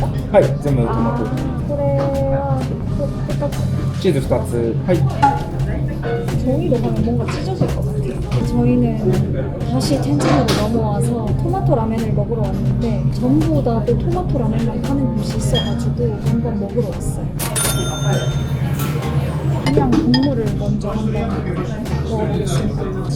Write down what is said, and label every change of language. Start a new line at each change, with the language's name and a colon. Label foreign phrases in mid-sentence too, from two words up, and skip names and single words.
Japanese: はい、全部トマト。これはチーズ2つ。はい。
Korean: 종이로 하면 뭔가 찢어질 것 같아요. 저희는 다시 텐진으로 넘어와서 토마토 라멘을 먹으러 왔는데 전보다 또 토마토 라멘만 파는 곳이 있어가지고 한번 먹으러 왔어요. 그냥 국물을 먼저 한번 먹어보겠습니다.